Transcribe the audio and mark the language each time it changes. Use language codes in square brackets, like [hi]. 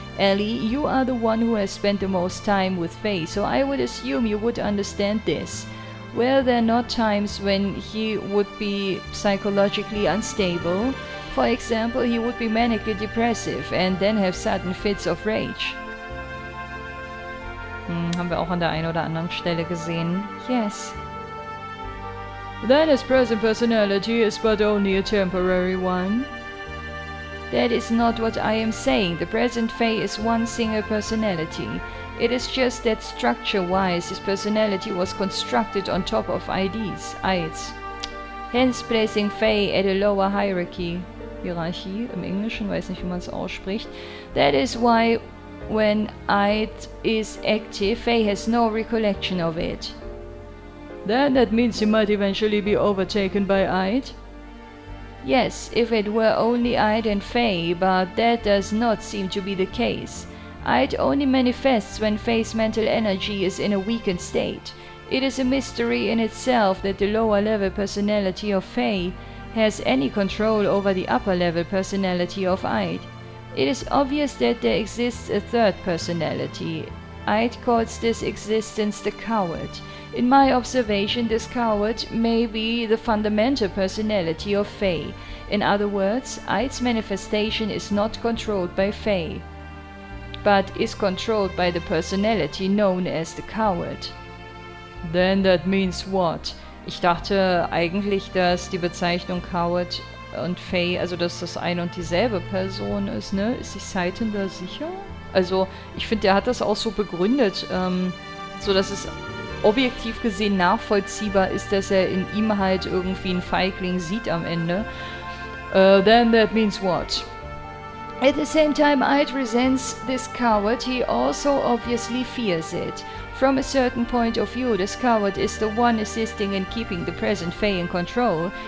[en] Ellie, you are the one who has spent the most time with Faye, so I would assume you would understand this. Were there not times when he would be psychologically unstable? For example, he would be manically depressive and then have sudden fits of rage. Haben wir auch an der einen oder anderen Stelle gesehen. Yes. Then his present personality is but only a temporary one. That is not what I am saying. The present Faye is one single personality. It is just that structure-wise his personality was constructed on top of IDs, IDs. Hence placing Fae at a lower [de] Hierarchie im Englischen, weiß nicht, wie man es ausspricht. [en] That is why when ID is active, Fae has no recollection of it. Then that means he might eventually be overtaken by ID? Yes, if it were only ID and Fae, but that does not seem to be the case. ID only manifests when Fae's mental energy is in a weakened state. It is a mystery in itself that the lower level personality of Fae has any control over the upper level personality of ID. It is obvious that there exists a third personality. ID calls this existence the coward. In my observation, this coward may be the fundamental personality of Fae. In other words, ID's manifestation is not controlled by Fae, but is controlled by the personality known as the coward. Then that means what? [de] Ich dachte eigentlich, dass die Bezeichnung Coward und Fae, also dass das eine und dieselbe Person ist, ne? Ist sich Saiten da sicher? Also, ich finde, der hat das auch so begründet, so dass es objektiv gesehen nachvollziehbar ist, dass er in ihm halt irgendwie einen Feigling sieht am Ende. [en] Then that means what? At the same time Id resents this coward, he also obviously fears it. From a certain point of view, this coward is the one assisting in keeping the present Fae in control.